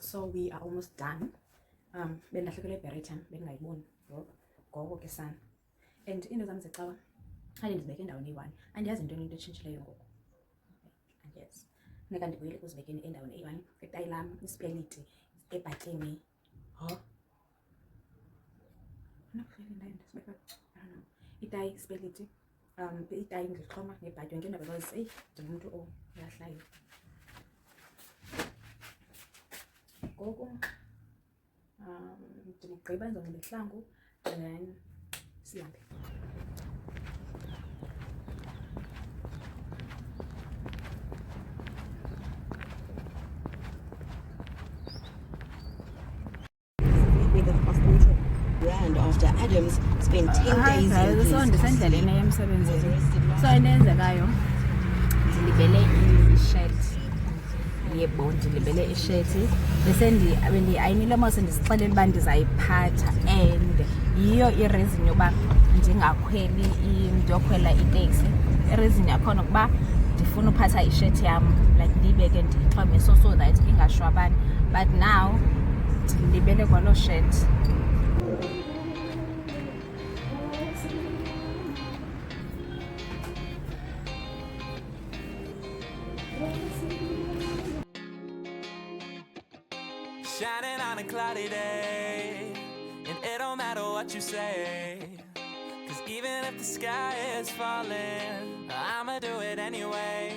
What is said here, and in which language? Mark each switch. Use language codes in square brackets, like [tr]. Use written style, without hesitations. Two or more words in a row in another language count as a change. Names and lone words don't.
[en] So we are almost done. [xh] Bendahlekele ibheritam bengingayiboni ngoko ke sana. And into zami zexawa ade ndizibeke endaweni eyi-1. Andiyazi into etshintshileyo ngoku. Andiyazi. Funeka ndibuyele ukuzibekeni endaweni eyi-1. Itayi lam, ispeliti, ebhatyini. Itayi, ispeliti, itayi ngixhoma nebhatyi yonke into because eyi ndingumntu olahlayo. Ngoku ndinogqiba ndizonxiba ihlangu and then sihambe. [en] Brand after Adams spent 10 days in [xh] So ndisendleleni emsebenzini. So into eyenzekayo ndilibele i-shirt. Yebo ndilibele i-shirt. Bendiayinile mose ndisixelele uba ndizayiphatha and yiyo i-reason yoba ndingakhweli ndiyokhwela iteksi. I-reason yakhona ukuba ndifuna uphatha i-shirt yam like ndiyibeke ndiyixhome [en] so that [xh] ingashwabani. [en] But now [xh] ndilibele kwaloo shirt. [en] Shining on a cloudy day, and it don't matter what you say, 'cause even if the sky is falling, I'ma do it anyway.